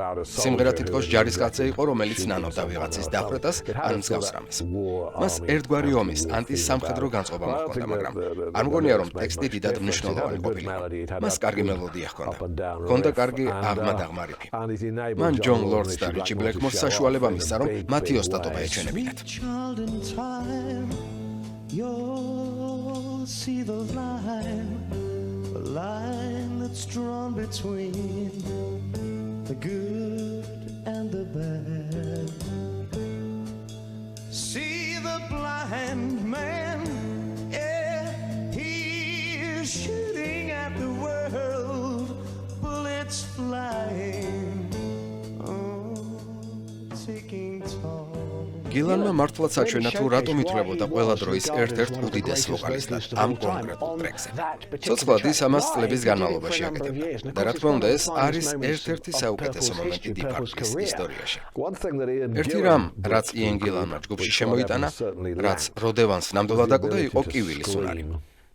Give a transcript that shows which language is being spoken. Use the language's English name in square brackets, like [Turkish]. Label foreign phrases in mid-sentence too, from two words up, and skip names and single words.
[Georgian] სიმღერა თითქოს ჯარისკაცზე იყო, რომელიც ნანობდა ვიღაცის დახვრეტას ან მსგავს რამეს. მას ერთგვარი ომის ანტისამხედრო განწყობა მოჰქონდა, მაგრამ არ მგონია, რომ ტექსტი დიდად მნიშვნელოვანი ყოფილიყო. მას კარგი მელოდია ჰქონდა. ჰქონდა კარგი აღმა-დაღმა რიფი. მან ჯონ ლორდს და რიჩი ბლეკმორს საშუალება მისცა, რომ მათი ოსტატობა ეჩვენებინათ. [English] You'll see the line that's drawn between the good and the bad. See the blind man, yeah, he's shooting at the world, bullets flying, taking toll. [Georgian] გილანმა მართლაც აჩვენა თუ რატომ ითვლებოდა ყველა დროის ერთ-ერთ უდიდეს ვოკალისტად ამ კონკრეტულ ტრეკზე. ცოცხლად ის ამას წლების განმავლობაში აკეთებდა და რა თქმა უნდა ეს არის ერთ-ერთი საუკეთესო მომენტი Deep Purple-ის ისტორიაში. ერთი რამ, რაც იენ გილანმა ჯგუფში შემოიტანა, რაც როდ ევანსს ნამდვილად აკლდა, იყო კივილის უნარი.